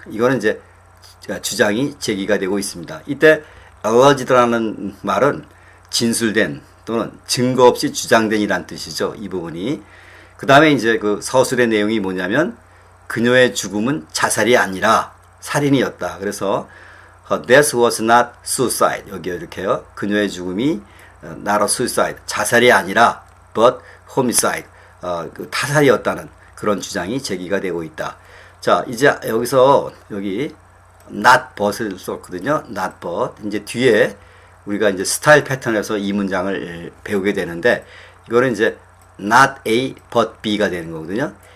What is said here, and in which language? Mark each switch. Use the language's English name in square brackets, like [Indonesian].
[Korean] 이거는 이제 주장이 제기가 되고 있습니다. 이때 alleged라는 말은 진술된 또는 증거 없이 주장된 이란 뜻이죠. 이 부분이. 그 다음에 이제 그 서술의 내용이 뭐냐면 그녀의 죽음은 자살이 아니라 살인이었다. 그래서 [English] her death was not suicide. [Korean] 여기 이렇게요. 그녀의 죽음이 [English] not a suicide. [Korean] 자살이 아니라 [English] but homicide. [Korean] 그 타살이었다는 그런 주장이 제기가 되고 있다. 자, 이제 여기서 여기 not but을 썼거든요. not but. 이제 뒤에 우리가 이제 스타일 패턴에서 이 문장을 배우게 되는데, 이거는 이제 not A but B가 되는 거거든요.